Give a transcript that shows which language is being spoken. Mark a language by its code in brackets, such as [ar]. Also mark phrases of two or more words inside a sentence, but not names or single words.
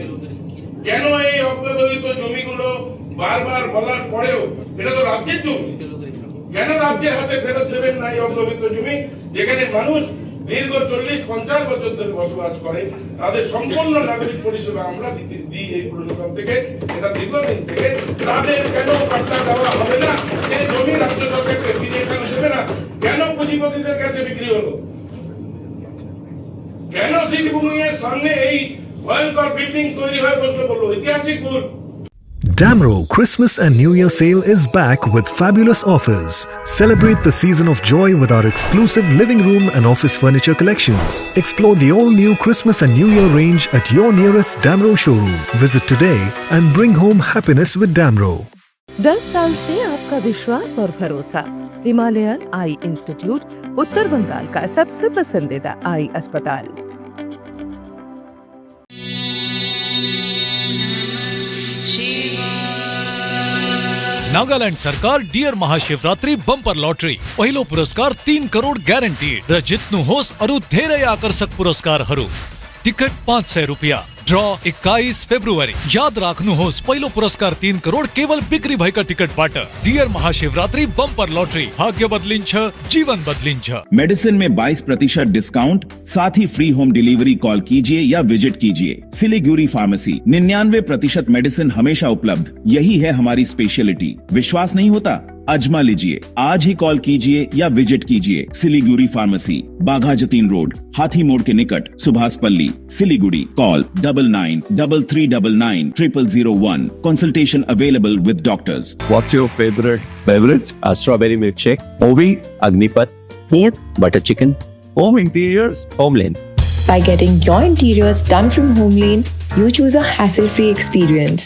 [bn] কেন এই অব্যবহৃত জমিগুলো বারবার বলার পরেও, এটা তো রাজ্যের জমি, কেন রাজ্যের হাতে ফেরত দেবেন না এই অব্যবহৃত জমি, যেখানে মানুষ দীর্ঘ 40-50 বছর ধরে বসবাস করে, তাদের সম্পূর্ণ নাগরিক পরিষেবা আমরা দিই এই পুর নিগম থেকে, এটা দীর্ঘদিন থেকে, তাদের কেন পাট্টা দেওয়া হবে না? সেই জমি রাজ্য সরকারকে ফিরিয়ে কেন দেবে না? কেন পুঁজিপতিদের কাছে বিক্রি হলো? কেন শিলিগুড়ির সামনে এই ভয়ঙ্কর বিল্ডিং তৈরি হয়ে বসলো বললো? ঐতিহাসিক ভুল। [en] Damro Christmas and New Year sale is back with fabulous offers. Celebrate the season of joy with our exclusive living room and office furniture collections. Explore the all-new Christmas and New Year range at your nearest Damro showroom. Visit today and bring home happiness with Damro. [hi] 10 साल से आपका विश्वास और भरोसा। हिमालयन आई इंस्टीट्यूट, उत्तर बंगाल का सबसे पसंदीदा आई अस्पताल। [ne] नागालैंड सरकार डियर महाशिवरात्रि बंपर लॉटरी पहिलो पुरस्कार 3 करोड ग्यारेन्टीड र जित्नुहोस् अरु धेरै आकर्षक पुरस्कारहरू। टिकट 500 रुपियाँ। ड्र 21 फेब्रुअरी। याद राख्नुहोस्, पहिलो पुरस्कार 3 करोड केवल बिक्री भएका टिकटबाट। डियर महाशिवरात्रि बंपर लॉटरी, भाग्य बदलिन्छ, जीवन बदलिन्छ। [hi] मेडिसिन में 22% डिस्काउंट, साथ ही [en] free home delivery. [hi] कॉल कीजिए या विजिट कीजिए। सिलीगुड़ी फार्मेसी, 99% मेडिसिन हमेशा उपलब्ध, यही है हमारी स्पेशलिटी। विश्वास नहीं होता? आजमा लीजिए। आज ही कॉल कीजिए या विजिट कीजिए। सिलीगुड़ी फार्मेसी, बाघा जतीन रोड, हाथी मोड़ के निकट, सुभाष पल्ली, सिलीगुड़ी। कॉल 9933990001। [en] Consultation available with doctors. What's your favorite beverage? A strawberry milkshake. Movie? Agnipath. Food? Butter chicken. Home interiors? Homeland. By getting your interiors done from Homelane, you choose a hassle-free experience.